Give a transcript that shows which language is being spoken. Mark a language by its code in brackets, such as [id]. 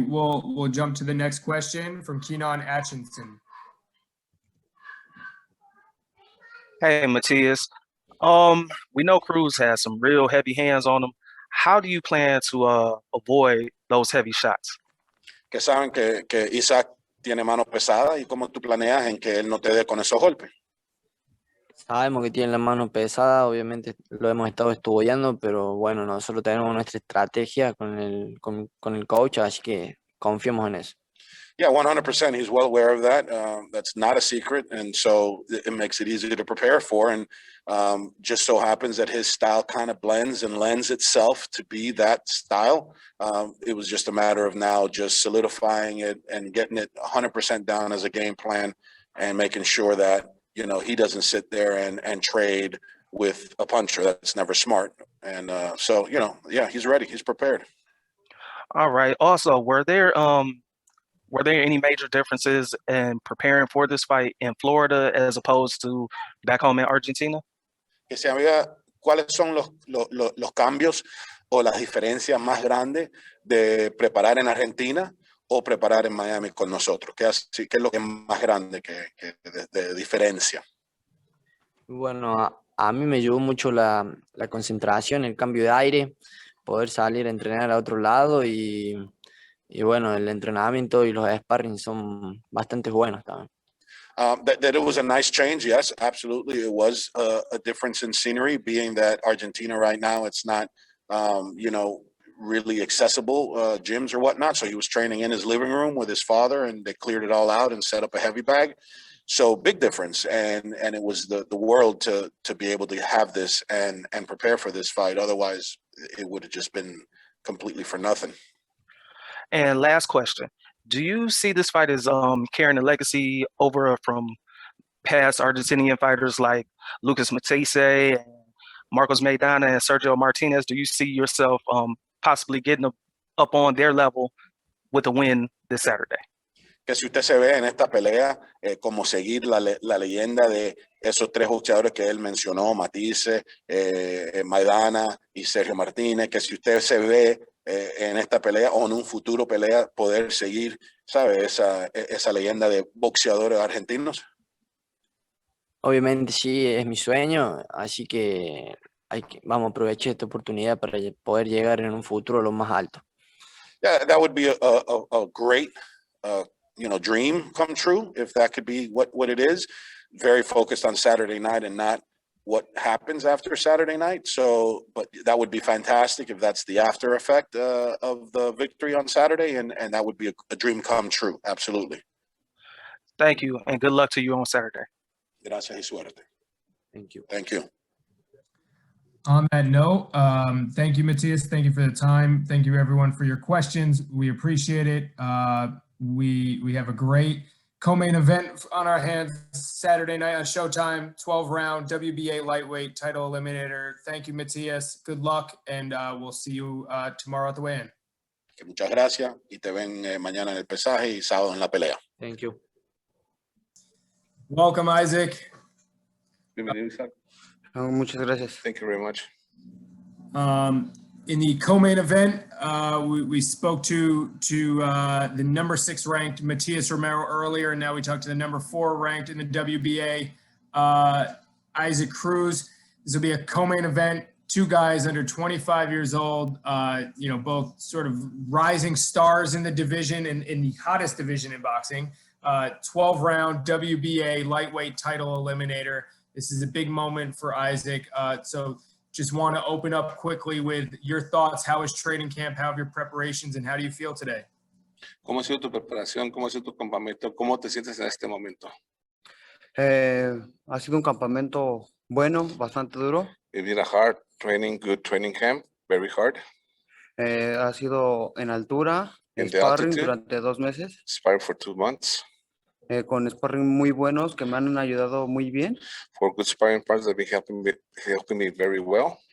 [en] We'll jump to the next question from Keenan Atchison. Hey, Matias. We know Cruz has some real heavy hands on him. How do you plan to avoid those heavy shots? [es] Que saben que Isaac tiene manos pesadas y cómo tú planeas en que él no te dé con esos golpes. Sabemos que tiene la mano pesada, obviamente lo hemos estado estudiando, pero bueno, nosotros tenemos nuestra estrategia con el coach, así que confiamos en eso. [en] Yeah, 100%. He's well aware of that. That's not a secret. And so it makes it easy to prepare for. And just so happens that his style kind of blends and lends itself to be that style. It was just a matter of now just solidifying it and getting it 100% down as a game plan and making sure that, you know, he doesn't sit there and trade with a puncher. That's never smart. And so, you know, yeah, he's ready. He's prepared. All right. Also, were there any major differences in preparing for this fight in Florida as opposed to back home in Argentina? [es] Que se había, ¿cuáles son los cambios o las diferencias más grandes de preparar en Argentina o preparar en Miami con nosotros? ¿Qué es lo que es más grande que de diferencia? Bueno, a mí me ayudó mucho la concentración, el cambio de aire, poder salir a entrenar a otro lado y bueno, el entrenamiento y los sparring son bastante buenos también. [en] That it was a nice change, yes, absolutely. It was a difference in scenery, being that Argentina right now, it's not, you know, really accessible gyms or whatnot. So he was training in his living room with his father, and they cleared it all out and set up a heavy bag. So big difference, and it was the world to be able to have this and prepare for this fight. Otherwise, it would have just been completely for nothing. And last question, do you see this fight as carrying a legacy over from past Argentinian fighters like Lucas Matisse and Marcos Maidana and Sergio Martinez, do you see yourself possibly getting up on their level with a win this Saturday? [es] Que si usted se ve en esta pelea, como seguir la leyenda de esos tres boxeadores que él mencionó, Matias, Maidana y Sergio Martínez, que si usted se ve en esta pelea o en un futuro pelea, poder seguir, ¿sabe? Esa leyenda de boxeadores argentinos. Obviamente sí, es mi sueño, así que vamos a aprovechar esta oportunidad para poder llegar en un futuro a lo más alto. [en] Yeah, that would be a great dream come true, if that could be what it is. Very focused on Saturday night and not what happens after Saturday night. So, but that would be fantastic if that's the after effect of the victory on Saturday, and that would be a dream come true. Absolutely. Thank you, and good luck to you on Saturday. [es] Gracias y suerte. [en] Thank you. Thank you. On that note, thank you, Matias. Thank you for the time. Thank you, everyone, for your questions. We appreciate it. We have a great co-main event on our hands Saturday night on Showtime, 12-round WBA lightweight title eliminator. Thank you, Matias. Good luck, and we'll see you tomorrow at the weigh-in. [es] Muchas gracias y te ven mañana en el pesaje y sábado en la pelea. [en] Thank you. Welcome, Isaac. [es] Bienvenido, Isaac. Muchas gracias. [en] Thank you very much. In the co-main event, we spoke to the number 6 ranked Matias Romero earlier, and now we talked to the number 4 ranked in the WBA, Isaac Cruz. This will be a co-main event. 2 guys under 25 years old, both sort of rising stars in the division, in the hottest division in boxing. 12-round WBA lightweight title eliminator. This is a big moment for Isaac. So just want to open up quickly with your thoughts. How is training camp? How have your preparations, and how do you feel today? [es] ¿Cómo ha sido tu preparación? ¿Cómo ha sido tu campamento? ¿Cómo te sientes en este momento? Ha sido un campamento bueno, bastante duro. [en] It been a hard training, good training camp, very hard. [es] Ha sido en altura, [en] In the sparring altitude. [es] durante 2 meses, [en] Sparring for 2 months. [es] con sparring muy buenos que me han ayudado muy bien. [en] For good sparring partners that have been helping me very well.